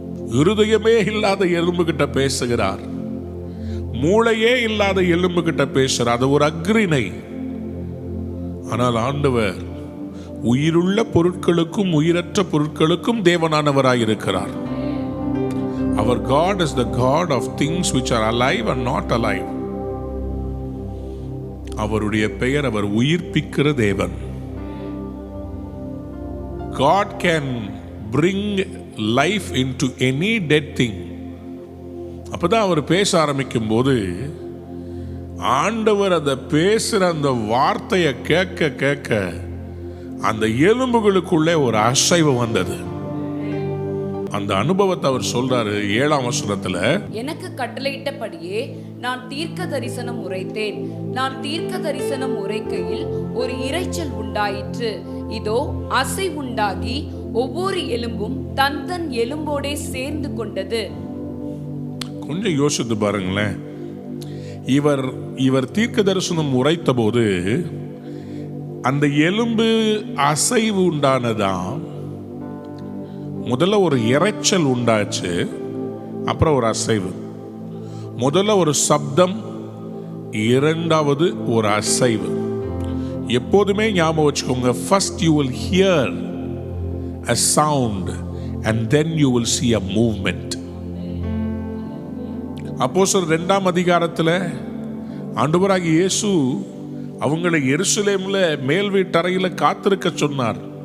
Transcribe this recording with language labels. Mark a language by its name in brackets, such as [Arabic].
[Tamil] இருதயமே இல்லாத எலும்பு கிட்ட பேசுகிறார். மூளையே இல்லாத எலும்பு கிட்ட பேசுறார். அது ஒரு அக்ரிணை. ஆனால் ஆண்டவர் உயிருள்ள பொருட்களுக்கும் உயிரற்ற பொருட்களுக்கும் தேவனானவராய் இருக்கிறார். [English] Our God is the God of things which are alive and not alive. [Tamil] அவருடைய பெயர் அவர் உயிர்ப்பிக்கிற தேவன். [English] God can bring life into any dead thing. [Tamil] அப்பதான் அவர் பேச ஆரம்பிக்கும் போது ஆண்டவர் அதை பேசுற அந்த வார்த்தையை கேட்க கேட்க அந்த எலும்புகளுக்குள்ளே ஒரு அசைவு வந்தது. அந்த அனுபவத்தை அவர் சொல்றாரு 7ஆம் வசனத்துல, எனக்கு கட்டளையிட்டபடியே நான் தீர்க்க தரிசனம் உரைத்தேன். நான் தீர்க்க தரிசனம் உரைக்கையில் ஒரு இரைச்சல் உண்டாயிற்று. இதோ அசை உண்டாகி ஒவ்வொரு எலும்பும் தன் தன் எலும்போடே சேர்ந்து கொண்டது. கொஞ்சம் யோசித்து பாருங்களேன். இவர் தீர்க்க தரிசனம் உரைத்த போது அந்த எலும்பு அசைவு உண்டானதாம். முதல்ல ஒரு இரைச்சல் உண்டாச்சு, அப்புறம் ஒரு அசைவு. முதல்ல ஒரு சப்தம், இரண்டாவது ஒரு அசைவு. எப்போதுமே ஞாபகம் வச்சுக்கோங்க, [English] First you will hear a sound and then you will see a movement. [Tamil] அப்போஸ்தலர் 2ஆம் அதிகாரத்தில் ஆண்டவராகிய இயேசு அவங்களை எருசலேமில் மேல் வீட்டறையில் காத்திருக்க சொன்னார்.